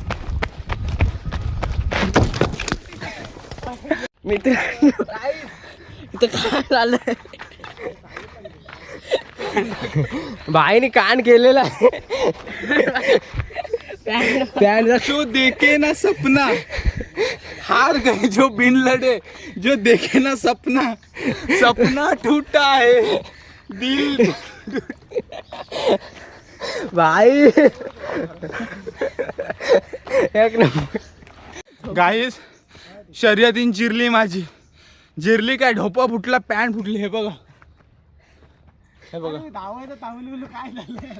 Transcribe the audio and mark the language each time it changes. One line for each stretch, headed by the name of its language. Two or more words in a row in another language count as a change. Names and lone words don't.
Marathi: मित्रांनो इथं काय झालंय, बाईने कान केलेला आहे.
Hindi: जो देखे ना सपना हार गए, जो बिन लड़े जो देखे ना सपना, सपना टूटा है दिल.
Marathi: बाई एक नंबर. गाईस शर्यतीन जिरली माझी. जिरली काय, ढोपा फुटला, पॅन्ट फुटली. हे बघा हे बघा धावायचं तावली काय झालं.